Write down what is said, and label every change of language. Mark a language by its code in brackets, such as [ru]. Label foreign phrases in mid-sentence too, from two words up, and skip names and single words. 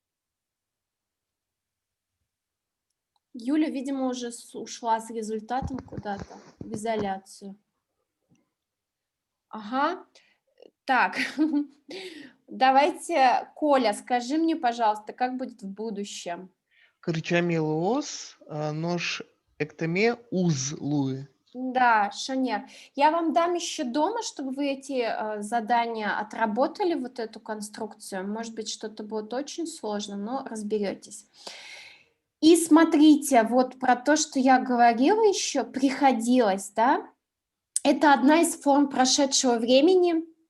[ru] Юля, видимо, уже ушла с результатом куда-то в изоляцию. Ага. Так, давайте, Коля, скажи мне, пожалуйста, как будет в будущем? [udm] Кырджаме луоз, нож эктеме узлуи. [ru] Да, Шанер, я вам дам еще дома, чтобы вы эти задания отработали, вот эту конструкцию. Может быть, что-то будет очень сложно, но разберетесь. И смотрите, вот про то, что я говорила еще, приходилось, да? Это одна из форм прошедшего времени.